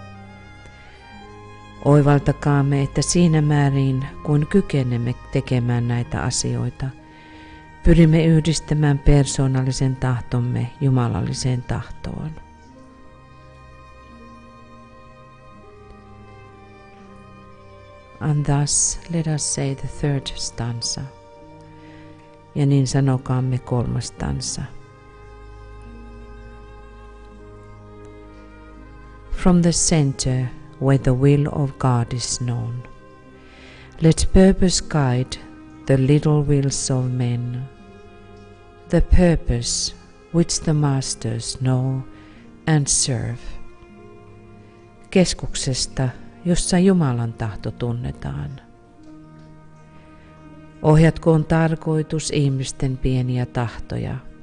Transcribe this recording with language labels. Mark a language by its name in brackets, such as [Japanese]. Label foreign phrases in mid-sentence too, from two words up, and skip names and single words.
[Finnish] Oivaltakaamme, että siinä määrin kun kykenemme tekemään näitä asioita, pyrimme yhdistämään persoonallisen tahtomme jumalalliseen tahtoon. [English] And thus let us say the third stanza. [Finnish] Ja niin sanokaamme kolmas stanza. [English] From the center where the will of God is known, let purpose guide the little wills of men, the purpose which the masters know and serve. [Finnish] Keskuksesta, jossa Jumalan tahto tunnetaan. Ohjatkoon tarkoitus ihmisten pieniä tahtoja.